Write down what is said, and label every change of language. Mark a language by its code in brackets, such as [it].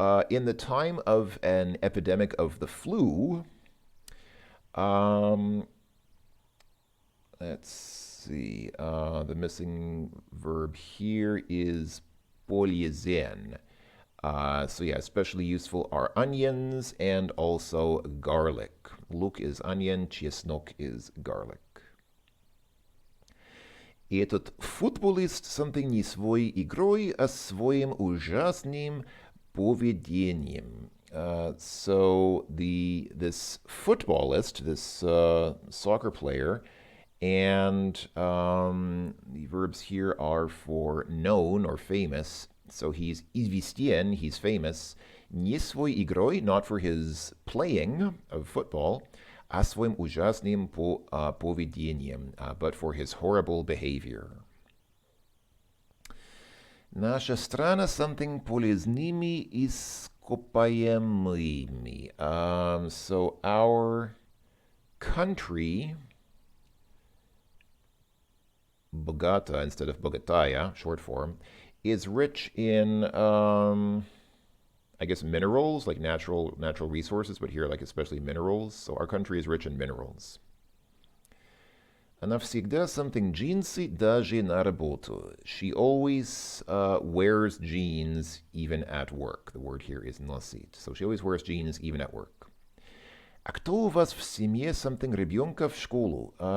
[en] In the time of an epidemic of the flu, let's see, the missing verb here is [ru] полезен. [en] So yeah, especially useful are onions and also garlic. Luk is onion, [ru] чеснок [en] is garlic. [ru] Этот футболист [en] something [ru] не своей игрой, а своим ужасным поведением. [en] So this footballist, this soccer player, and the verbs here are for known or famous. So he's [ru] известен, [en] he's famous. [ru] Не своей игрой, [en] not for his playing of football, [ru] а своим ужасным поведением, [en] but for his horrible behavior. [ru] Наша страна [en] something [ru] полезными ископаемыми. [en] So our country, [ru] богата [en] instead of [ru] богатая, [en] short form, is rich in I guess minerals, like natural resources, but here like especially minerals. So our country is rich in minerals. [ru] Она всегда [en] something [ru] джинсы даже на работу. [en] She always wears jeans even at work. The word here is [ru] носит. [en] So she always wears jeans even at work. [ru] А кто у вас в семье [en] something [ru] ребенка в школу?